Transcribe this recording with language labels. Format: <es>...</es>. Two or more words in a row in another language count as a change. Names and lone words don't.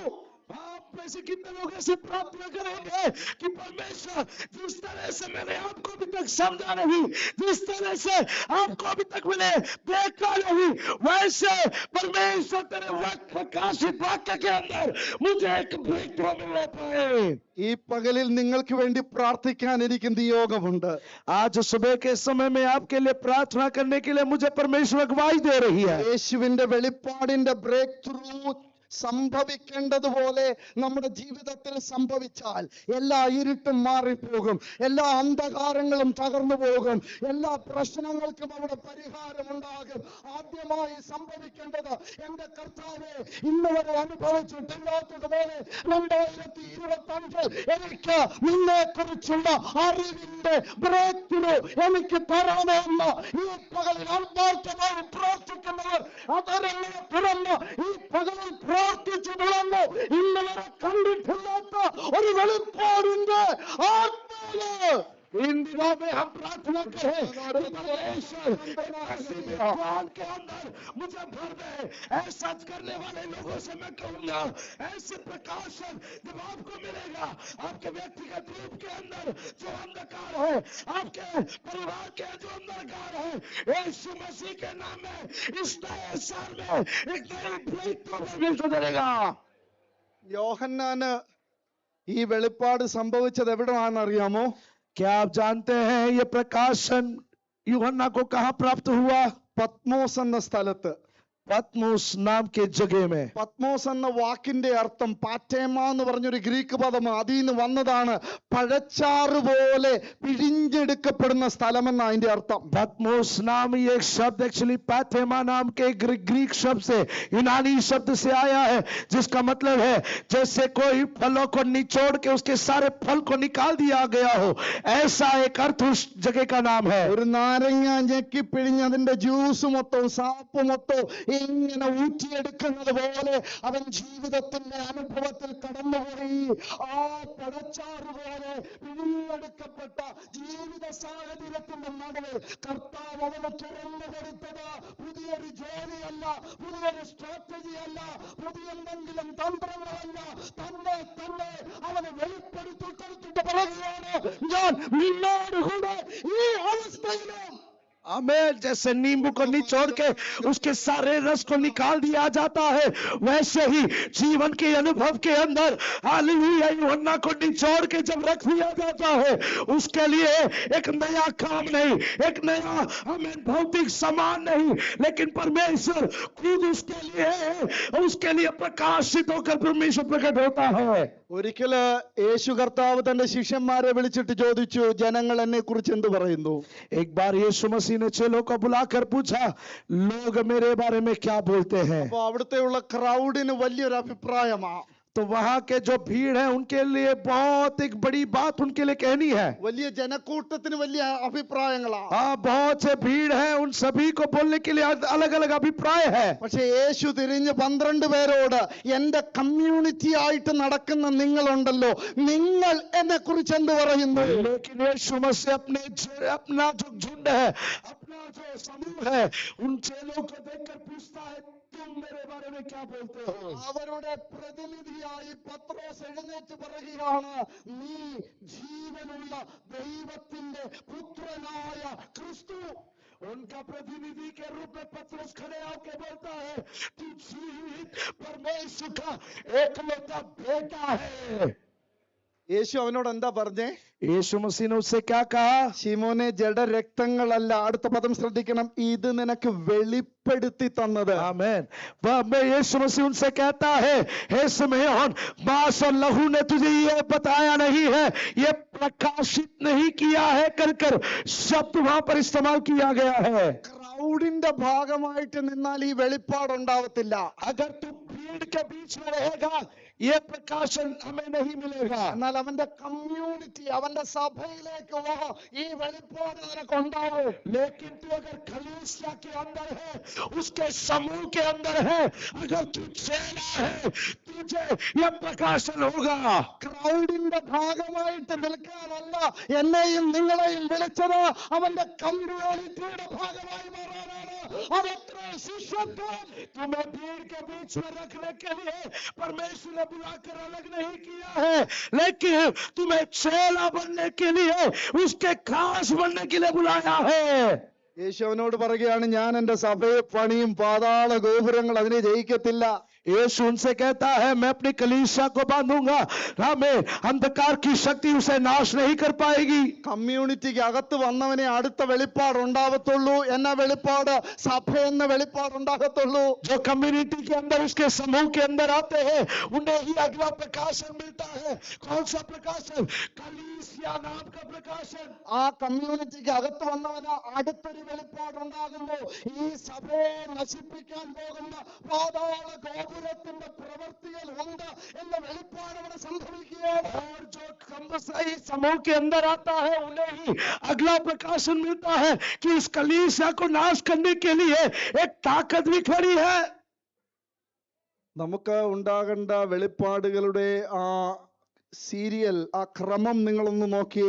<hi>आप में से कितने लोग ऐसे प्रार्थना करेंगे कि परमेश्वर जिस तरह से मैंने आपको अभी तक समझा नहीं, जिस तरह से आपको अभी तक मैंने देखा नहीं, वैसे परमेश्वर तेरे प्रकाशित वाक्य के अंदर मुझे एक</hi> <en>break through</en> <hi>मिलना पाए.</hi> <ml>ഈ പകലിൽ നിങ്ങൾക്ക് വേണ്ടി പ്രാർത്ഥിക്കാൻ എനിക്ക് നിയോഗമുണ്ട്.</ml> <hi>आज सुबह के समय में आपके लिए प्रार्थना करने के लिए मुझे परमेश्वर अगुवाई दे रही है.</hi> <ml>യേശുവിന്റെ വെളിപ്പാടിന്റെ</ml> <en>break through</en> <ml>സംഭവിക്കേണ്ടതുപോലെ നമ്മുടെ ജീവിതത്തിൽ സംഭവിച്ചാൽ എല്ലാ ഇരുട്ടും മാറിപ്പോകും, എല്ലാ അന്ധകാരങ്ങളും തകർന്നു പോകും, എല്ലാ പ്രശ്നങ്ങൾക്കും അവിടെ പരിഹാരമുണ്ടാകും. ആദ്യമായി സംഭവിക്കേണ്ടത്, എന്റെ കർത്താവേ, ഇന്ന് വരെ അനുഭവിച്ചിട്ടില്ലാത്തതുപോലെ 2025 എനിക്ക് നിന്നെ കുറിച്ചുള്ള അറിവിന്റെ</ml> <en>break through</en> <ml>എനിക്ക് തരണമെന്ന് ഈ പകലിൽ ആത്മാർത്ഥമായി പ്രാർത്ഥിക്കുന്നവർ അതരങ്ങളെ തുറന്ന് ഈ പകലിൽ പ്രാർത്ഥിച്ചു തുടർന്നു. ഇന്ന് വരെ കണ്ടിട്ടില്ലാത്ത ഒരു വെളിപ്പാടിന്റെ ആത്മാവ്</ml> <hi>इन दिनों में हम प्रार्थना करें कि परमेश्वर ऐसी विद्वान के अंदर मुझे भर दे। ऐसा करने वाले लोगों से मैं कहूंगा, ऐसे प्रकाशन जब आपको मिलेगा, आपके व्यक्तिगत रूप के अंदर जो अंधकार है, आपके परिवार के जो अंधकार है, यीशु मसीह के नाम में इस नए साल में एक नई ब्रेकथ्रू परमेश्वर देगा।</hi> <ml>യോഹന്നാന് ഈ വെളിപ്പാട് സംഭവിച്ചത് എവിടെയാണെന്ന് അറിയാമോ?</ml> <hi>क्या आप जानते हैं ये प्रकाशन यूहन्ना को कहां प्राप्त हुआ?</hi> <ml>പത്മോസ് എന്ന സ്ഥലത്ത്.</ml> <hi>पत्मोस नाम के जगह में।</hi> <ml>പത്മോസ് എന്ന വാക്കിന്റെ അർത്ഥം പാറ്റേമ എന്ന് പറഞ്ഞൊരു ഗ്രീക്ക് പദമാണ്. അതിൽ നിന്ന് വന്നതാണ് പഴച്ചാറ് പോലെ പിഴിഞ്ഞെടുക്കപ്പെടുന്ന സ്ഥലമെന്ന അതിന്റെ അർത്ഥം.</ml> <hi>पत्मोस नाम ये शब्द एक्चुअली पैथेमा नाम के ग्रीक शब्द से, यूनानी शब्द से आया है, जिसका मतलब है जैसे कोई फलों को निचोड़ के उसके सारे फल को निकाल दिया गया हो, ऐसा एक अर्थ उस जगह का नाम है।</hi> <ml>ഒരു നാരങ്ങ ഞെക്കി പിഴിഞ്ഞ് അതിന്റെ ജ്യൂസ് മൊത്തവും സാപ്പ് മൊത്തവും ഇങ്ങനെ ഊറ്റിയെടുക്കുന്നത് പോലെ അവൻ ജീവിതത്തിന്റെ അനുഭവത്തിൽ കടന്നുപോയി. ആ പഴച്ചാറ് പോലെ പിഴിഞ്ഞെടുക്കപ്പെട്ട ജീവിത സാഹചര്യത്തിന്റെ നടുവിൽ കർത്താവ് അവന് തുറന്നു കൊടുത്തത് പുതിയൊരു ജോലിയല്ല, പുതിയൊരു സ്ട്രാറ്റജി അല്ല, പുതിയ എന്തെങ്കിലും തന്ത്രങ്ങളല്ല, തന്നെ അവന് വെളിപ്പെടുത്തി കൊടുത്തിട്ട് പറയുകയാണ്, ഞാൻ നിന്നോടുകൂടെ ഈ അവസ്ഥയിലും.</ml> <hi>आमेन। जैसे नींबू को निचोड़ के उसके सारे रस को निकाल दिया जाता है, वैसे ही जीवन के अनुभव के अंदर हालेलुया यूहन्ना को निचोड़ के जब रख दिया जाता है, उसके लिए एक नया काम नहीं, एक नया आमेन भौतिक सामान नहीं, लेकिन परमेश्वर खुद उसके लिए प्रकाशित होकर परमेश्वर प्रकट होता है।</hi> <ml>ഒരിക്കല് യേശു കർത്താവ് തന്റെ ശിഷ്യന്മാരെ വിളിച്ചിട്ട് ചോദിച്ചു, ജനങ്ങൾ എന്നെ കുറിച്ച് എന്ത് പറയുന്നു?</ml> <hi>एक बार यीशु मसीह ने चेलों को बुलाकर पूछा, लोग मेरे बारे में क्या बोलते हैं?</hi> <ml>അപ്പൊ അവിടുത്തെയുള്ള ക്രൗഡിന് വലിയൊരു അഭിപ്രായമാ.</ml> <hi>तो वहां के जो भीड़ है उनके लिए बहुत एक बड़ी बात उनके लिए कहनी है।</hi> <ml>വലിയ ജനക്കൂട്ടത്തിന് വലിയ അഭിപ്രായങ്ങളാ.</ml> <hi>हाँ, बहुत से भीड़ है, उन सभी को बोलने के लिए अलग अलग अभिप्राय है।</hi> <ml>പക്ഷെ യേശു തിരിഞ്ഞ് 12 പേരോട്, എന്റെ കമ്മ്യൂണിറ്റി ആയിട്ട് നടക്കുന്ന നിങ്ങളുണ്ടല്ലോ, നിങ്ങൾ എന്നെ കുറിച്ച് എന്ത് പറയുന്നു?</ml> <hi>लेकिन यीशु मसीह अपना जो झुंड है, अपना जो समूह है, उन चेलों को देखकर पूछता है, तुम मेरे बारे में क्या बोलते हो?</hi> <ml>അവരുടെ പ്രതിനിധിയായി പത്രോസ് എഴുന്നേറ്റ് പറയുകയാണ്, നീ ജീവനുള്ള ദൈവത്തിന്റെ പുത്രനായ ക്രിസ്തു.</ml> <hi>उनका प्रतिनिधि के रूप में पतरस खड़े होकर बोलता है, तू जीवित परमेश्वर का एकलौता बेटा है।</hi> <ml>യേശു അവനോട് എന്താ പറഞ്ഞേ?</ml> <hi>यीशु मसीह ने उससे क्या कहा?</hi> <ml>ശിമോനെ, ജഡരക്തങ്ങളല്ല, അടുത്ത പദം ശ്രദ്ധിക്കണം, ഇത് നിനക്ക് വെളിപ്പെടുത്തി തന്നത്.</ml> <hi>आमीन। वह यीशु मसीह उनसे कहता है, हे सिमोन, मांस और लहू ने तुझे ये बताया नहीं है, ये प्रकाशित नहीं किया है कर शब्द वहां पर इस्तेमाल किया गया है।</hi> <ml>ക്രൗഡിന്റെ ഭാഗമായിട്ട് നിന്നാൽ ഈ വെളിപ്പാടുണ്ടാവത്തില്ല.</ml> <hi>अगर तुम भीड़ के बीच में रहेगा, ये प्रकाशन हमें नहीं मिलेगा।</hi> <ml>എന്നാൽ അവന്റെ കമ്മ്യൂണിറ്റി, അവന്റെ സഭയിലേക്ക് വാ, ഈ വെളിപ്പാട് നിനക്ക് ഉണ്ടാവും.</ml> <hi>लेकिन तू अगर कलीसिया के अंदर है, उसके समूह के अंदर है, अगर तू चेला है, तुझे यह प्रकाशन होगा।</hi> <ml>ക്രൗഡിന്റെ ഭാഗമായിട്ട് നിൽക്കാനല്ല എന്നെയും നിങ്ങളെയും വിളിച്ചത്, അവന്റെ കമ്മ്യൂണിറ്റിയുടെ ഭാഗമായി മാറാനാണ്. അതത്ര ശിഷ്യത്വം.</ml> <hi>तुम्हें भीड़ के बीच में रखने के लिए परमेश्वर ने बुलाकर अलग नहीं किया है, लेकिन तुम्हें चेला बनने के लिए, उसके खास बनने के लिए बुलाया है।</hi> <ml>യേശു അവനോട് പറയുകയാണ്, ഞാൻ എന്റെ സഭയെ പണിയും, പാതാള ഗോപുരങ്ങൾ അതിനെ ജയിക്കത്തില്ല.</ml> <hi>यीशु उनसे कहता है, मैं अपनी कलीसिया को बांधूंगा, हमें अंधकार की शक्ति उसे नाश नहीं कर पाएगी।</hi> <ml>കമ്മ്യൂണിറ്റിക്ക് അകത്ത് വന്നവനെ അടുത്ത വെളിപ്പാട് ഉണ്ടാകത്തുള്ളൂ. എന്ന വെളിപ്പാട്? സഭ എന്ന വെളിപ്പാട് ഉണ്ടാകത്തുള്ളൂ.</ml> <hi>जो कम्युनिटी के अंदर, उसके समूह के अंदर आते हैं, उन्हें ही अगला प्रकाशन मिलता है। कौन सा प्रकाशन? कलीसिया नाम का प्रकाशन।</hi> <ml>ആ കമ്മ്യൂണിറ്റിക്ക് അകത്ത് വന്നവന് അടുത്തൊരു വെളിപ്പാട് ഉണ്ടാകുന്നു. ഈ സഭയെ നശിപ്പിക്കാൻ പോകുന്ന പാതാള ഗോപുരത്തിന്റെ പ്രവൃത്തികൾ ഉണ്ട് എന്ന വെളിപ്പാട് അവിടെ സംഭവിക്കുകയാണ്.</ml> <hi>और जो कमसाई समूह के अंदर आता है, उन्हें ही अगला प्रकाशन मिलता है कि इस कलीसिया को नाश करने के लिए एक ताकत भी खड़ी है।</hi> <ml>നമുക്ക് ഉണ്ടാകേണ്ട വെളിപ്പാടുകളുടെ ആ സീരിയൽ ആ ക്രമം നിങ്ങളൊന്ന് നോക്കിയേ.</ml>